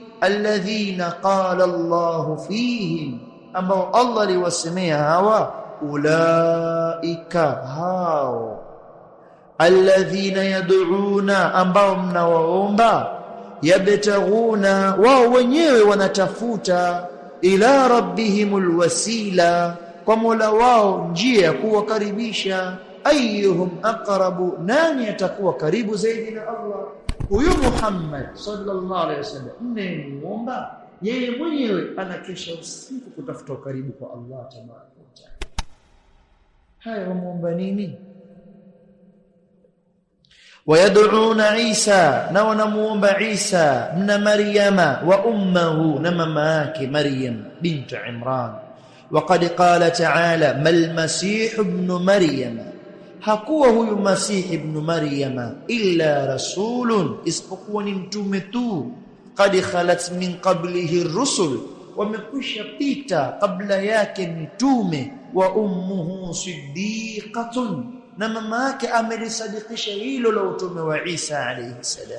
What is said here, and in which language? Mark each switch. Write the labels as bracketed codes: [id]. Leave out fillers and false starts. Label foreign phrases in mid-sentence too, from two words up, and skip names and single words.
[ar] الذين قال الله فيهم, [sw] ambao Allah aliwasemea hawa, ulaika hao, [ar] الذين يدعون, [sw] ambao mnawaomba, yabtaghuna, wao wenyewe wanatafuta, [ar] إلى ربهم الوسيلة, [sw] kwa Mola wao njia ya kuwakaribisha, [ar] أيهم أقرب, [sw] nani atakuwa karibu zaidi na Allah. Huyu Muhammad [ar] صلى الله عليه وسلم [sw] mnayemuomba, yeye mwenyewe anakesha usiku kutafuta karibu kwa Allah [ar] تبارك وتعالى. [sw] Haya, wamuomba nini? [ar] ويدعون عيسى, [sw] na wanamuomba Isa ibn Maryama, [ar] وأمه, [sw] na mama yake Maryam bint Imran. [ar] وقد قال تعالى ما المسيح ابن مريم, [sw] hakuwa huyu Masih ibn Maryama [ar] إلا رسول, [sw] isipokuwa ni mtume tu, [ar] قد خلت من قبله الرسل, [sw] wamekwisha pita kabla yake mitume, [ar] وأمه صديقة, [sw] na mama yake amelisadikisha hilo la utume wa Isa [ar] عليه السلام.